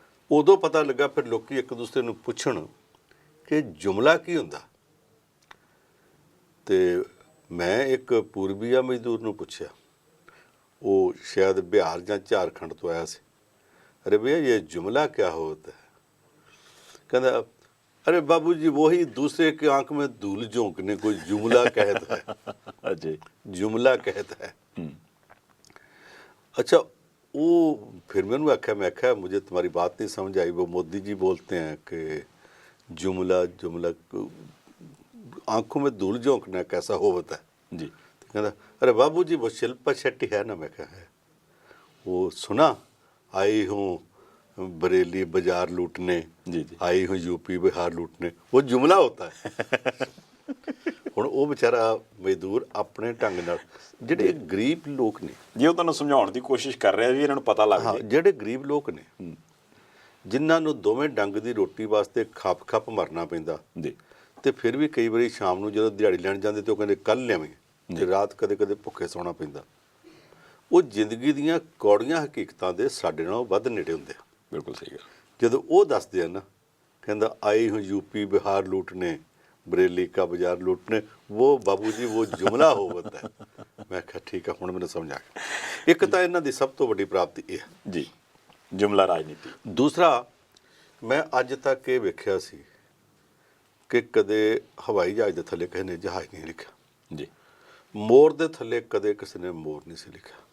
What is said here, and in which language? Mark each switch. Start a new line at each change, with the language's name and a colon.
Punjabi: ਉਦੋਂ ਪਤਾ ਲੱਗਾ, ਫਿਰ ਲੋਕੀ ਇੱਕ ਦੂਸਰੇ ਨੂੰ ਪੁੱਛਣ ਕਿ ਜੁਮਲਾ ਕੀ ਹੁੰਦਾ। ਤੇ ਮੈਂ ਇੱਕ ਪੂਰਬੀਆ ਮਜ਼ਦੂਰ ਨੂੰ ਪੁੱਛਿਆ, ਉਹ ਸ਼ਾਇਦ ਬਿਹਾਰ ਜਾਂ ਝਾਰਖੰਡ ਤੋਂ ਆਇਆ ਸੀ।
Hindi: ਅਰੇ ਭਈਆ ਇਹ ਜੁਮਲਾ क्या होता है? कहता अरे बाबू जी वही दूसरे के आंख में धूल झोंकने को जुमला कहता है। जी, जुमला कहता है। अच्छा, वो फिर मैंने आख्या, मैं आख्या मुझे तुम्हारी बात नहीं समझ आई। वो मोदी जी बोलते हैं कि जुमला जुमला आंखों में धूल झोंकना कैसा होता है जी। तो कहता अरे बाबू जी वो शिल्पा शेट्टी है ना। मैं कहा है, वो सुना आई हूँ बरेली बाजार लूटने, जी जी, आई हूँ यूपी बिहार लूटने, वो जुमला होता है।
Punjabi: ਹੁਣ ਉਹ ਵਿਚਾਰਾ ਮਜ਼ਦੂਰ ਆਪਣੇ ਢੰਗ ਨਾਲ, ਜਿਹੜੇ ਗਰੀਬ ਲੋਕ ਨੇ, ਜੀ ਉਹ ਤੁਹਾਨੂੰ ਸਮਝਾਉਣ ਦੀ ਕੋਸ਼ਿਸ਼ ਕਰ ਰਿਹਾ ਵੀ ਇਹਨਾਂ ਨੂੰ ਪਤਾ ਲੱਗ ਜਾਏ। ਜਿਹੜੇ ਗਰੀਬ ਲੋਕ ਨੇ ਜਿਨ੍ਹਾਂ ਨੂੰ ਦੋਵੇਂ ਡੰਗ ਦੀ ਰੋਟੀ ਵਾਸਤੇ ਖੱਪ ਮਰਨਾ ਪੈਂਦਾ ਜੀ, ਤੇ ਫਿਰ ਵੀ ਕਈ ਵਾਰੀ ਸ਼ਾਮ ਨੂੰ ਜਦੋਂ ਦਿਹਾੜੀ ਲੈਣ ਜਾਂਦੇ ਤੇ ਉਹ ਕਹਿੰਦੇ ਕੱਲ੍ਹ ਲਿਆਵੇਂ, ਤੇ ਰਾਤ ਕਦੇ ਭੁੱਖੇ ਸੌਣਾ ਪੈਂਦਾ। ਉਹ ਜ਼ਿੰਦਗੀ ਦੀਆਂ ਕੌੜੀਆਂ ਹਕੀਕਤਾਂ ਦੇ ਸਾਡੇ ਨਾਲੋਂ ਵੱਧ ਨੇੜੇ ਹੁੰਦੇ ਆ। ਬਿਲਕੁਲ ਸਹੀ ਗੱਲ। ਜਦੋਂ ਉਹ ਦੱਸਦੇ ਆ ਨਾ, ਕਹਿੰਦਾ
Hindi: ਆਈ ਹੂੰ यूपी बिहार लूटने, बरेली का बाजार लूटने, वो बाबू जी वो जुमला होता है। मैं कहा ठीक है,
Punjabi: ਹੁਣ ਮੈਨੂੰ ਸਮਝ ਆ ਗਿਆ। ਇੱਕ ਤਾਂ ਇਹਨਾਂ ਦੀ ਸਭ ਤੋਂ ਵੱਡੀ ਪ੍ਰਾਪਤੀ ਇਹ ਹੈ ਜੀ, ਜੁਮਲਾ ਰਾਜਨੀਤੀ। ਦੂਸਰਾ, ਮੈਂ ਅੱਜ ਤੱਕ ਇਹ ਵੇਖਿਆ ਸੀ ਕਿ ਕਦੇ ਹਵਾਈ ਜਹਾਜ਼ ਦੇ ਥੱਲੇ ਕਿਸੇ ਨੇ ਜਹਾਜ਼ ਨਹੀਂ ਲਿਖਿਆ ਜੀ, ਮੋਰ ਦੇ ਥੱਲੇ ਕਦੇ ਕਿਸੇ ਨੇ ਮੋਰ ਨਹੀਂ ਸੀ ਲਿਖਿਆ